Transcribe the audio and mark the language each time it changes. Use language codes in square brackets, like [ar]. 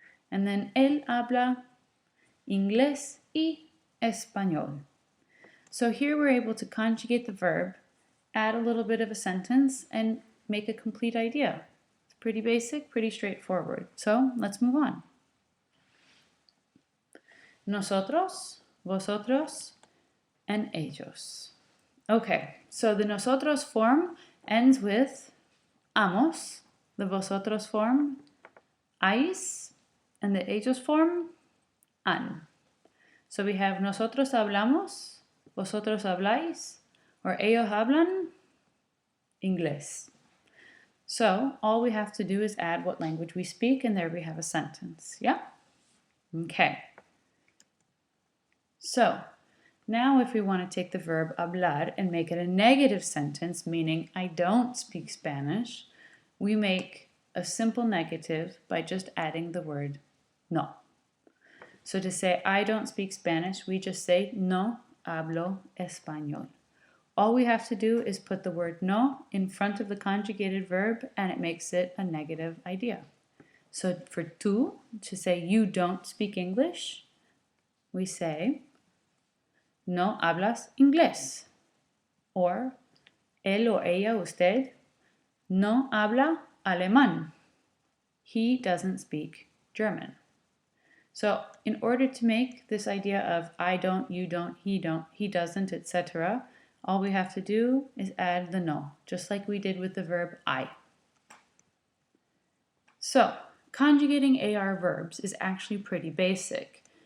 [en] And then [es] él habla inglés y español. [en] So here we're able to conjugate the verb, add a little bit of a sentence, and make a complete idea. It's pretty basic, pretty straightforward. So let's move on. [es] Nosotros, vosotros, and ellos. [en] Okay, so the nosotros form ends with amos, the vosotros form ais, and the ellos form han. So we have [es] nosotros hablamos, vosotros habláis, [en] or [es] ellos hablan inglés. [en] So all we have to do is add what language we speak, and there we have a sentence, yeah? Okay. So now if we want to take the verb hablar and make it a negative sentence, meaning I don't speak Spanish, we make a simple negative by just adding the word no. So to say I don't speak Spanish, we just say [es] no hablo español. [en] All we have to do is put the word no in front of the conjugated verb and it makes it a negative idea. So for tú, to say you don't speak English, we say [es] no hablas inglés. Or él o ella, usted, no habla alemán. [en] He doesn't speak German. So in order to make this idea of I don't, you don't, he doesn't, etc., all we have to do is add the no, just like we did with the verb I. So conjugating AR verbs is actually pretty basic.